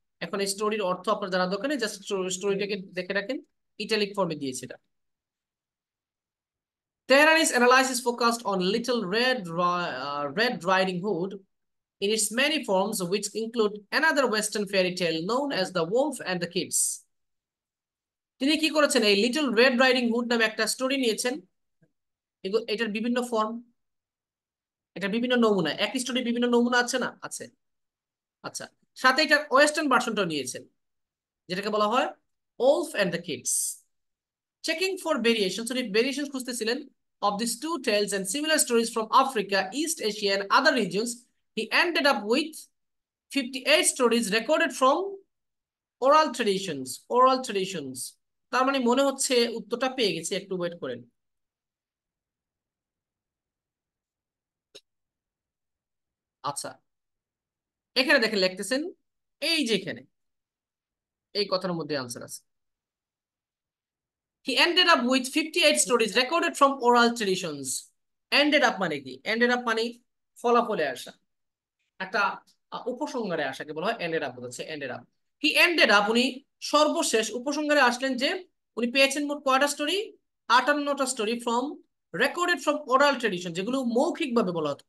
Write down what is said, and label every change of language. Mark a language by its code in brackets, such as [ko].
[bn] এখন এই স্টোরির অর্থ আপনার জানা দরকার নেই, জাস্ট স্টোরিটাকে দেখে রাখেন, ইটালিক ফর্মে দিয়েছে এটা। [en] Terani's analysis focused on Little Red Riding Hood in its many forms, which include another Western fairy tale known as The Wolf and the Kids। [bn] তিনি কি করেছেন, এই লিটল রেড রাইডিং হুড নামে একটা স্টোরি নিয়েছেন, এটার বিভিন্ন ফর্ম, এটা বিভিন্ন নমুনা, একই স্টোরি বিভিন্ন নমুনা আছে না, আছে। আচ্ছা, সাথে এটা ওয়েস্টার্ন ভার্সনটাও নিয়েছেন, যেটাকে বলা হয় wolf and the kids. [en] checking for variation, [bn] উনি variation খুঁজতেছিলেন [en] of these two tales and similar stories from Africa, East Asia and other regions, he ended up with 58 stories recorded from oral traditions, oral traditions। [bn] তার মানে মনে হচ্ছে উত্তরটা পেয়ে গেছি, একটু wait করেন। আচ্ছা, এখানে দেখেন লিখতেছেন, এই যে এখানে এই কথার মধ্যে আনসার আছে। [en] He ended up with 58 stories recorded from oral traditions। [bn] ended up মানে কি? ended up মানে ফলাফলে আসা, একটা উপসংহারে আসাকে বলা হয় ended up, বোঝাচ্ছে ended up। He ended up, উনি সর্বশেষ উপসংহারে আসলেন যে উনি পেয়েছেন মোট কয়টা story? 58টা story from recorded from oral tradition, যেগুলো মৌখিক ভাবে বলা হতো।